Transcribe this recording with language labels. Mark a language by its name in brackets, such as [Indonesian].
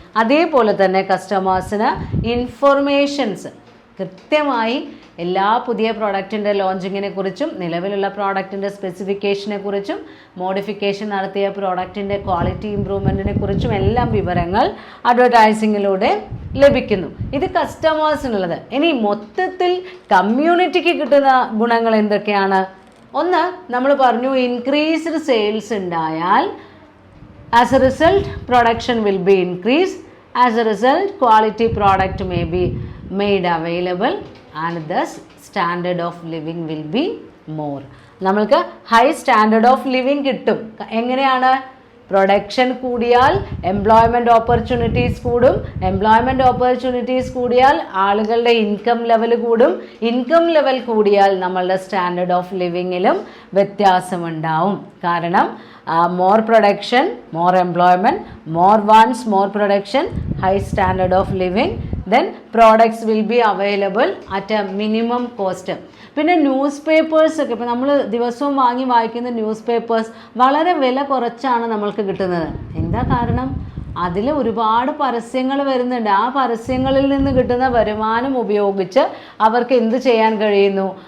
[Malayalam] അതേപോലെ തന്നെ കസ്റ്റമേഴ്സിന് ഇൻഫർമേഷൻസ് കൃത്യമായി എല്ലാ പുതിയ പ്രോഡക്റ്റിൻ്റെ ലോഞ്ചിങ്ങിനെ കുറിച്ചും നിലവിലുള്ള പ്രോഡക്റ്റിൻ്റെ സ്പെസിഫിക്കേഷനെ കുറിച്ചും മോഡിഫിക്കേഷൻ നടത്തിയ പ്രോഡക്റ്റിൻ്റെ ക്വാളിറ്റി ഇമ്പ്രൂവ്മെൻറ്റിനെ കുറിച്ചും എല്ലാം വിവരങ്ങൾ അഡ്വർടൈസിങ്ങിലൂടെ ലഭിക്കുന്നു. ഇത് കസ്റ്റമേഴ്സിനുള്ളത്. ഇനി മൊത്തത്തിൽ കമ്മ്യൂണിറ്റിക്ക് കിട്ടുന്ന ഗുണങ്ങൾ എന്തൊക്കെയാണ്? ഒന്ന്, നമ്മൾ പറഞ്ഞു [English] Increased sales ഉണ്ടായാൽ as a result production will be increase. As a result quality product may be made available and thus standard of living will be more. [Malayalam] നമ്മൾക്ക് ഹൈ സ്റ്റാൻഡേർഡ് ഓഫ് ലിവിങ് കിട്ടും. എങ്ങനെയാണ്? പ്രൊഡക്ഷൻ കൂടിയാൽ employment opportunities കൂടും. Employment opportunities കൂടിയാൽ ആളുകളുടെ income level കൂടും. Income level കൂടിയാൽ നമ്മളുടെ സ്റ്റാൻഡേർഡ് ഓഫ് ലിവിങ്ങിലും വ്യത്യാസമുണ്ടാവും. കാരണം [English] more production, more employment, more wants, more production, high standard of living, then products will be available at a minimum cost. [Malayalam] പിന്നെ news papers ഒക്കെ ഇപ്പോൾ നമ്മൾ ദിവസവും വായിക്കുന്ന ന്യൂസ് പേപ്പേഴ്സ് വളരെ വില കുറച്ചാണ് നമ്മൾക്ക് കിട്ടുന്നത്. എന്താ കാരണം? അതിൽ ഒരുപാട് പരസ്യങ്ങൾ വരുന്നുണ്ട്. ആ പരസ്യങ്ങളിൽ നിന്ന് കിട്ടുന്ന വരുമാനം ഉപയോഗിച്ച് അവർക്ക് എന്ത് ചെയ്യാൻ കഴിയുന്നു?